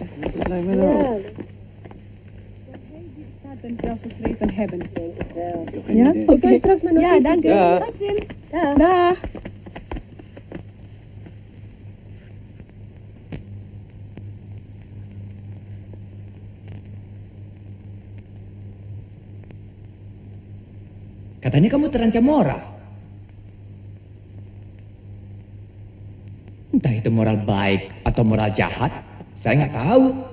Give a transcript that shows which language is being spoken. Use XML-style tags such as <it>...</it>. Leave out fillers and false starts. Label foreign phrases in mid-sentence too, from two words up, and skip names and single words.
<nl>Ja. Staat en zelf geschreven hebben. Ja? Ik zal je straks mijn notities. Ja, dank u. Tot ziens. Dag.</nl> <id>Katanya kamu terancam moral. Entah itu moral baik atau moral jahat, saya nggak tahu.</id>